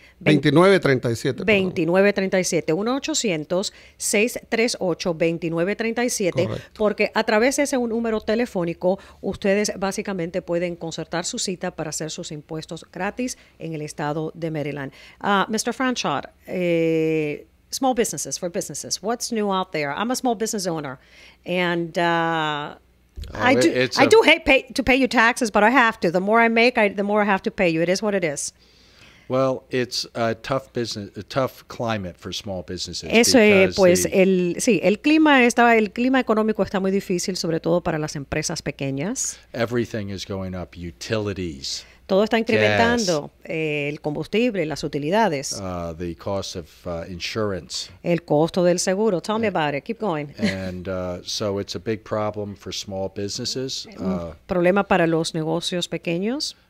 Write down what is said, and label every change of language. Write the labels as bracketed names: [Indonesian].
[Spanish] 2937. 2937, 1-800-638-2937, Correcto. porque a través de ese número telefónico ustedes básicamente pueden concertar su cita para hacer sus impuestos gratis en el estado de Maryland. [English] Mr. Franchot, small businesses for businesses, what's new out there? I'm a small business owner, and I do hate to pay you taxes, but I have to. The more I make, the more I have to pay you. It is what it is. Well, it's a tough climate for small businesses. [Spanish] Eso [English] because [Spanish] pues [English] the- [Spanish] el clima económico está muy difícil, sobre todo para las empresas pequeñas. [English] everything is going up, utilities. [Spanish] Todo está incrementando, el combustible, las utilidades, [English] the cost of insurance. [Spanish] el costo del seguro. [English] Tell me about it. Keep going. And so it's a big problem for small businesses. [Spanish] Problema para los negocios pequeños.